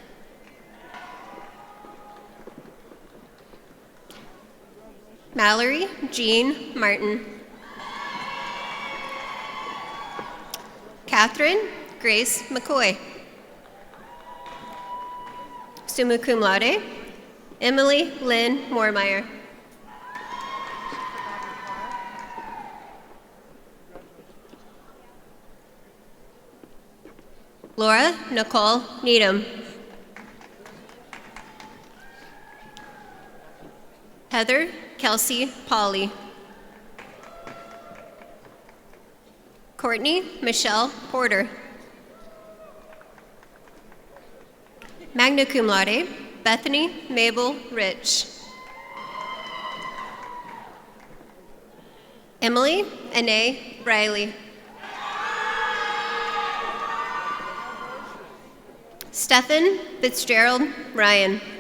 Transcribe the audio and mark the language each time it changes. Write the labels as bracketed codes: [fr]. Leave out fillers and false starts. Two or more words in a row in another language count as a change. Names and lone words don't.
[en] Mallory Jean Martin. Catherine Grace McCoy. [la] Summa cum laude, [en] Emily Lynn Moormeyer. Laura Nicole Needham. Heather Kelsey Polly. Courtney Michelle Porter. [la] Magna cum laude, [en] Bethany Mabel Rich. Emily Anae Riley. Stephen Fitzgerald Ryan.